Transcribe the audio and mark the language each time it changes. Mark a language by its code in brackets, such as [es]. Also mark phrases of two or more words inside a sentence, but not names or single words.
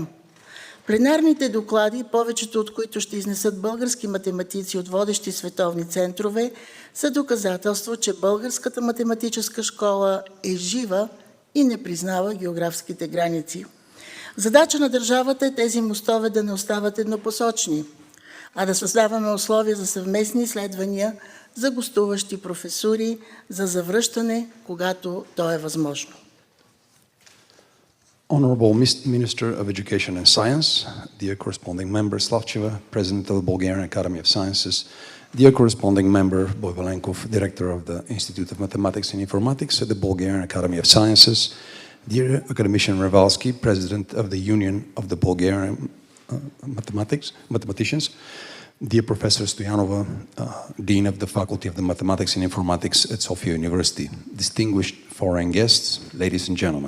[bg] Пленарните доклади, повечето от които ще изнесат български математици от водещи световни центрове, са доказателство, че българската математическа школа е жива и не признава географските граници. Задача на държавата е тези мостове да не остават еднопосочни, а да създаваме условия за съвместни изследвания, за гостуващи професури, за завръщане, когато то е възможно. [en] Honorable Minister of Education and Science, dear corresponding member Slavcheva, President of the Bulgarian Academy of Sciences, dear corresponding member Boyvalenkov, Director of the Institute of Mathematics and Informatics at the Bulgarian Academy of Sciences, dear academician Revalsky, President of the Union of the Bulgarian Mathematicians, dear Professor Stoyanova, Dean of the Faculty of the Mathematics and Informatics at Sofia University, distinguished foreign guests, ladies and gentlemen.